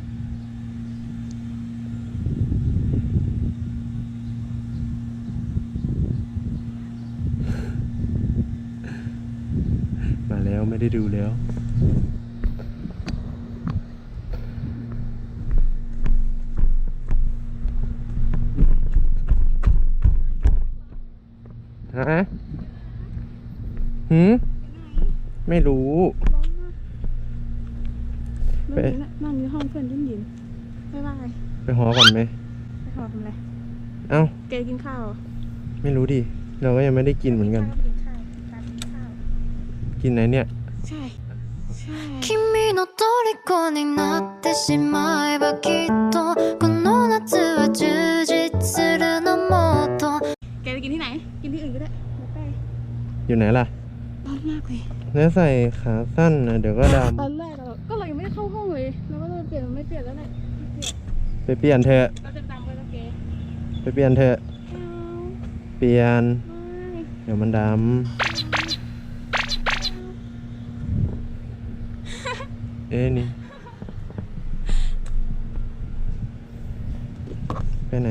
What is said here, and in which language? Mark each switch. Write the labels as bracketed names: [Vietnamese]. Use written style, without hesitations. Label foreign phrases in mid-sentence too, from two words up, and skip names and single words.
[Thai] มาแล้วไม่ได้ดูแล้วฮะไม่รู้ ไปนั่งอยู่ห้องเพื่อนยินไม่ว่าไง ไปหอก่อนไหม ไปหอทำอะไร เอ้า แกกินข้าว ไม่รู้ดิเราก็ยังไม่ได้กินเหมือนกันกินไหนเนี่ย ใช่ [Japanese] 君の虜になってしまえばきっとこの夏は充実するのもっと [Thai] แกจะกินที่ไหนกินที่อื่นก็ได้ อยู่ไหนล่ะ ร้อนมากเลย แล้วใส่ขาสั้นนะเดี๋ยวก็ดำ ตอนแรกก็เรายังไม่ได้เข้าห้องเลยเราก็เลยเปลี่ยนไม่เปลี่ยนแล้วแหละ ไปเปลี่ยนเถอะ เราจะดำไปแล้วแก ไปเปลี่ยนเถอะเปลี่ยนเดี๋ยวมันดำนี่ไปไหน